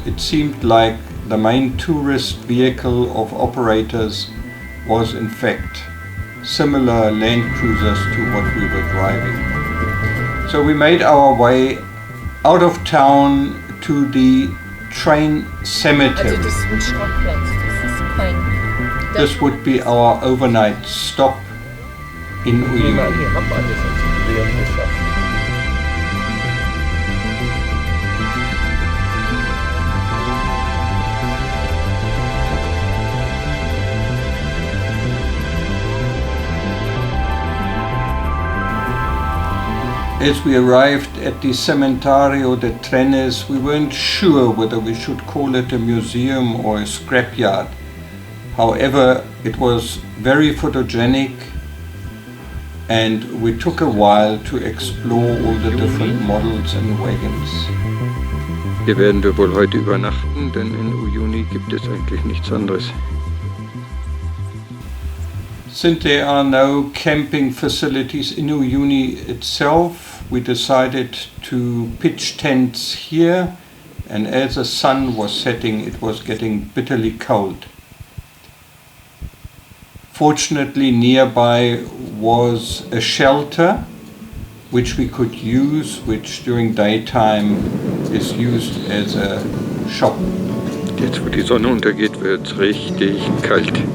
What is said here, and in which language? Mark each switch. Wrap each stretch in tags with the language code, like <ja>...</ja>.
<en>It seemed like the main tourist vehicle of operators was in fact similar Land Cruisers to what we were driving. So we made our way out of town to the train cemetery.</en> <de>Also das ist ein Schrottplatz, das ist kein...</de> <en>This would be our overnight stop in</en> <de>Gehen wir an</de> <en>Uyuni.</en> <de>die Rampe an, das hat Leon geschafft.</de> <en>As we arrived at the Cementerio de Trenes, we weren't sure whether we should call it a museum or a scrapyard. However, it was very photogenic and we took a while to explore all the different models and wagons.</en> <de>Hier werden wir wohl heute übernachten, denn in Uyuni gibt es eigentlich nichts anderes.</de> <en>Since there are no camping facilities in Uyuni itself, we decided to pitch tents here, and as the sun was setting, it was getting bitterly cold. Fortunately, nearby was a shelter which we could use, which during daytime is used as a shop.</en> <de>Jetzt, wo die Sonne untergeht, wird es richtig kalt.</de>